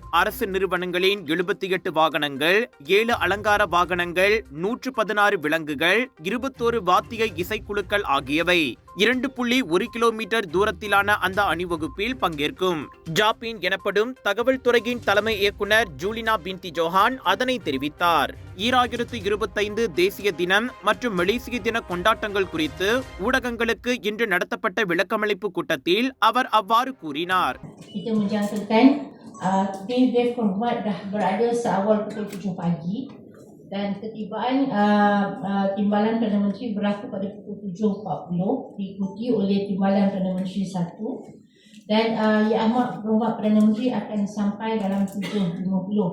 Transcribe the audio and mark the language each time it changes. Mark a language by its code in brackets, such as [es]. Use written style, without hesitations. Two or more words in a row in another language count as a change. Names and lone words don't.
[ta] அரசு நிறுவனங்களின் 78 வாகனங்கள், 7 அலங்கார வாகனங்கள், 116 விலங்குகள், 21 வாத்திய இசைக்குழுக்கள் ஆகியவை 2.1 கிலோமீட்டர் தூரத்திலான அந்த அணிவகுப்பில் பங்கேற்கும். ஜாபின் எனப்படும் தகவல் துறையின் தலைமை இயக்குனர் ஜூலினா பின்டி ஜோஹான் அதனை தெரிவித்தார். 2025 தேசிய தினம் மற்றும் மலேசிய தின கொண்டாட்டங்கள் குறித்து ஊடகங்களுக்கு இன்று நடத்தப்பட்ட விளக்கமளிப்பு கூட்டத்தில் அவர் அவ்வாறு கூறினார். [ms] Kita menjangkakan Dev Hormat dah berada seawal pukul 7 pagi dan ketibaan Timbalan Perdana Menteri berlaku pada pukul 7.40 diikuti oleh Timbalan Perdana Menteri 1 dan Yang Amat Berhormat Perdana Menteri akan sampai dalam 7.50.